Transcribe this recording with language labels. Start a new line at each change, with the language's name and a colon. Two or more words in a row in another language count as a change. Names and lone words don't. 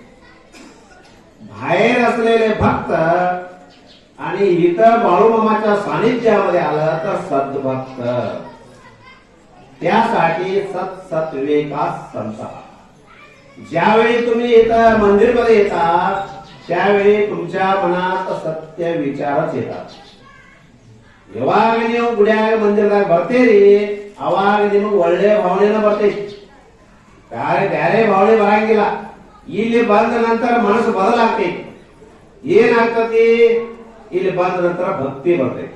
Marathi: बाहेर असलेले भक्त आणि इतर बाळूमामाच्या सानिध्यामध्ये आलं तर सद्भक्त. त्यासाठी सत्सत्विका संता. ज्यावेळी तुम्ही इथं मंदिरमध्ये येतात त्यावेळी तुमच्या मनात सत्य विचारच येतात.
Kannada: ಯಾವಾಗ ನೀವು ಗುಡಿಯಾಗ ಮಂದಿರದಾಗ ಬರ್ತೀರಿ ಅವಾಗ ನಿಮಗೆ ಒಳ್ಳೆ ಭಾವನೆನ ಬರ್ತೈತಿ. ಬ್ಯಾರೆ ಭಾವನೆ ಬರಂಗಿಲ್ಲ. ಇಲ್ಲಿ ಬಂದ ನಂತರ ಮನಸ್ಸು ಬದಲಾಗ್ತೈತಿ. ಏನಾಗ್ತತಿ ಇಲ್ಲಿ ಬಂದ ನಂತರ ಭಕ್ತಿ ಬರ್ತೈತಿ.